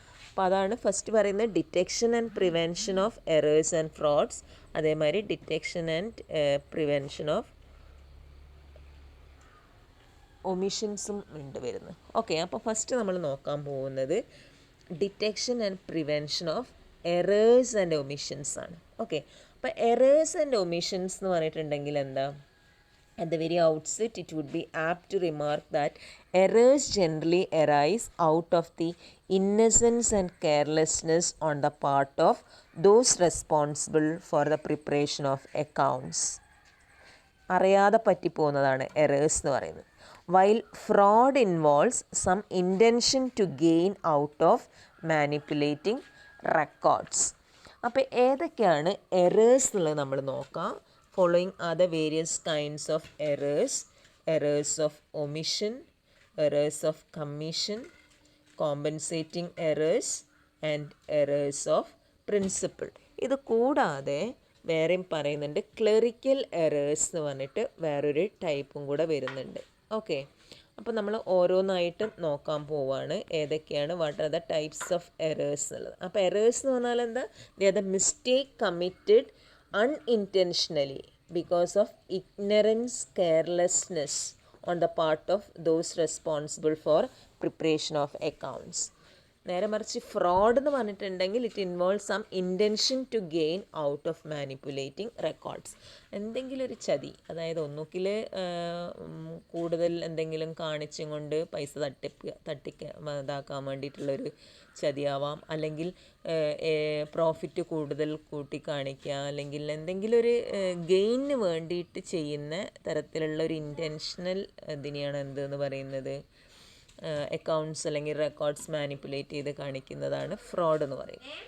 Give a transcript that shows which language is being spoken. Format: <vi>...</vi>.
<ml>അപ്പോൾ അതാണ് ഫസ്റ്റ് പറയുന്നത്,</ml> <en>detection and prevention of errors and frauds,</en> <ml>അതേമാതിരി ഡിറ്റക്ഷൻ ആൻഡ് പ്രിവെൻഷൻ ഓഫ് ഒമിഷൻസും ഉണ്ട് വരുന്നത്. ഓക്കെ, അപ്പോൾ ഫസ്റ്റ് നമ്മൾ നോക്കാൻ പോകുന്നത്</ml> <en>detection and prevention of errors and omissions</en> <ml>ആണ്. ഓക്കെ, അപ്പോൾ എറേഴ്സ് ആൻഡ് ഒമിഷൻസ് എന്ന് പറഞ്ഞിട്ടുണ്ടെങ്കിൽ എന്താ?</ml> <en>At the very outset, it would be apt to remark that errors generally arise out of the innocence and carelessness on the part of those responsible for the preparation of accounts.</en> <ml>അറിയാതെ പറ്റിപ്പോകുന്നതാണ് errors എന്ന് പറയുന്നത്.</ml> <en>While fraud involves some intention to gain out of manipulating records.</en> <ml>അപ്പോൾ ഏതൊക്കെയാണ് errors എന്നുള്ളത് നമ്മൾ നോക്കാം.</ml> <en>Following are the various kinds of errors: errors of omission, errors of commission, compensating errors and errors of principle.</en> <ml>ഇത് കൂടാതെ വേറെയും പറയുന്നുണ്ട് clerical errors എന്ന് പറഞ്ഞിട്ട് വേറൊരു ടൈപ്പും കൂടെ വരുന്നുണ്ട്. ഓക്കെ, അപ്പോൾ നമ്മൾ ഓരോന്നായിട്ട് നോക്കാൻ പോവാണ് ഏതൊക്കെയാണ്,</ml> <en>what are the types of errors</en> <ml>എന്നുള്ളത്. അപ്പോൾ എറേഴ്സ് എന്ന് പറഞ്ഞാൽ എന്താ?</ml> <en>They are the mistake committed unintentionally because of ignorance, carelessness on the part of those responsible for preparation of accounts.</en> <ml>നേരെ മറിച്ച് ഫ്രോഡ് എന്ന് പറഞ്ഞിട്ടുണ്ടെങ്കിൽ</ml> <en>It involve some intention to gain out of manipulating records.</en> <ml>എന്തെങ്കിലും ഒരു ചതി, അതായത് ഒന്നുകിൽ കൂടുതൽ എന്തെങ്കിലും കാണിച്ചും കൊണ്ട് പൈസ ഇതാക്കാൻ വേണ്ടിയിട്ടുള്ളൊരു ചതിയാവാം, അല്ലെങ്കിൽ പ്രോഫിറ്റ് കൂടുതൽ കൂട്ടി കാണിക്കുക, അല്ലെങ്കിൽ എന്തെങ്കിലും ഒരു ഗെയിനിന് വേണ്ടിയിട്ട് ചെയ്യുന്ന തരത്തിലുള്ള ഒരു ഇൻറ്റൻഷണൽ ഇതിനെയാണ് എന്തെന്ന് പറയുന്നത്, അക്കൗണ്ട്സ് അല്ലെങ്കിൽ റെക്കോർഡ്സ് മാനിപ്പുലേറ്റ് ചെയ്ത് കാണിക്കുന്നതാണ് ഫ്രോഡ് എന്ന് പറയും.</ml>